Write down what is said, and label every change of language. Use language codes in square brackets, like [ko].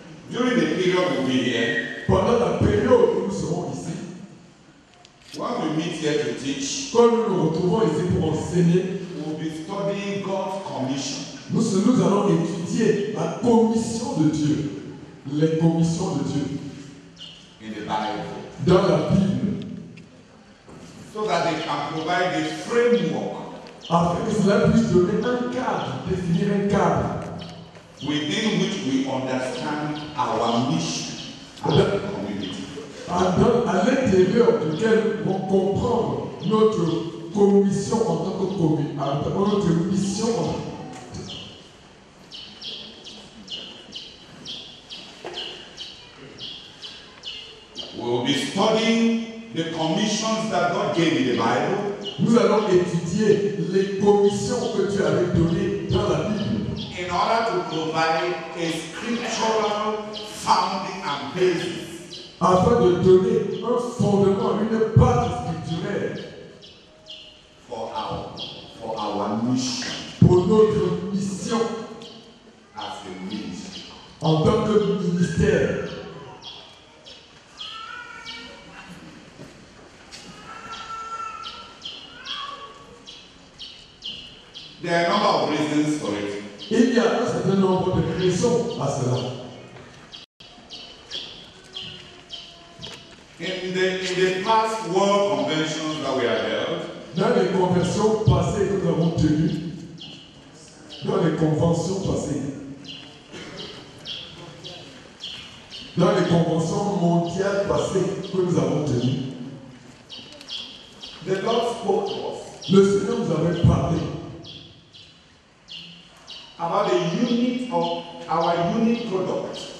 [en] During the period we'll be here, [fr] pendant la période où nous serons ici, [en] when we meet here to teach, [fr] quand nous nous retrouvons ici pour enseigner, [en] we'll be studying God's commission. [fr] nous allons étudier la commission de Dieu, les commissions de Dieu [en] In the Bible, [fr] dans la Bible, [en] so that they can provide a framework [fr] afin que cela puisse donner un cadre, définir un cadre [en] within which we understand our mission as a community. [fr] à l'intérieur duquel nous allons comprendre notre commission en tant que communauté, notre mission en tant que [en] We will be studying the commissions that God gave in the Bible. [fr] Nous allons étudier les commissions que Dieu avait données dans la Bible [en] In order to provide a scriptural founding and basis [fr] afin de donner un fondement, une base scripturelle [en] for our mission [fr] pour notre mission [en] as a ministry. [fr] en tant que ministère. [en] There are a number of reasons for it. [fr] Il y a un certain nombre de raisons à cela. [en] In the past world conventions that we have held, [fr] Dans les conventions passées que nous avons tenues, dans les conventions passées, dans les conventions mondiales passées que nous avons tenues, [en] the Lord spoke to us [fr] le Seigneur nous avait parlé [en] about the unit of our unique product.